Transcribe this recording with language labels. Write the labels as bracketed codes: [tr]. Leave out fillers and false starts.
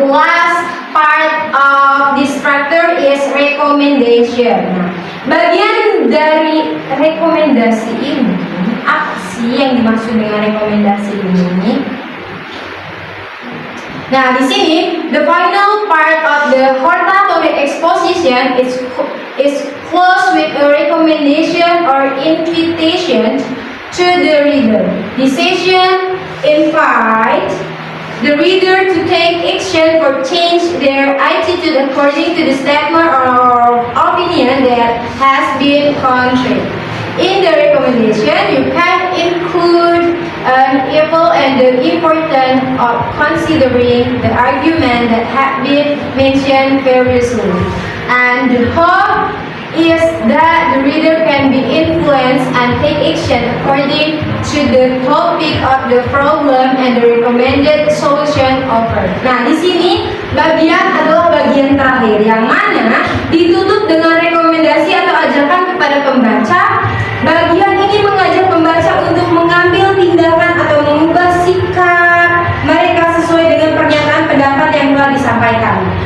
[en] The last part of this chapter is recommendation. [id] Nah, bagian dari rekomendasi ini, apa sih yang dimaksud dengan rekomendasi ini? Nah, di sini [en] the final part of the hortatory exposition is closed with a recommendation or invitation to the reader. The session invite the reader to take action or change their attitude according to the statement or opinion that has been conveyed. In the recommendation, you can include an evil and the importance of considering the argument that have been mentioned previously. And the hope is that the reader can be influenced and take action according to the topic of the problem and the recommended solution offered. [id] Nah, di sini bagian adalah bagian terakhir yang mana ditutup dengan rekomendasi atau ajakan kepada pembaca. Bagian ini mengajak pembaca untuk mengambil tindakan atau mengubah sikap mereka sesuai dengan pernyataan pendapat yang telah disampaikan.